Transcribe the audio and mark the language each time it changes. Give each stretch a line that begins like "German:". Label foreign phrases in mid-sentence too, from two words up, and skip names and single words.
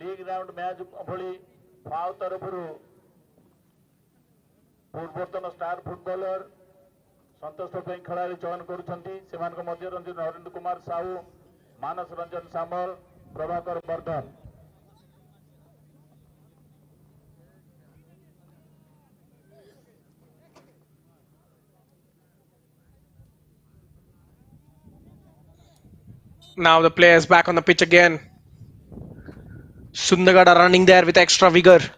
English: round match
Odia: ଭଳି ଫାଓ ତରଫରୁ ପୂର୍ବତନ
English: star footballer
Odia: ସନ୍ତୋଷ ପାଇଁ ଖେଳାଳି ଚୟନ କରୁଛନ୍ତି। ସେମାନଙ୍କ ମଧ୍ୟରେ ନରେନ୍ଦ୍ର କୁମାର ସାହୁ, ମାନସ ରଞ୍ଜନ ସାମଲ, ପ୍ରଭାକର ବର୍ଦ୍ଧନ।
English: Now the players back on the pitch again. Sundargarh are running there with extra vigor.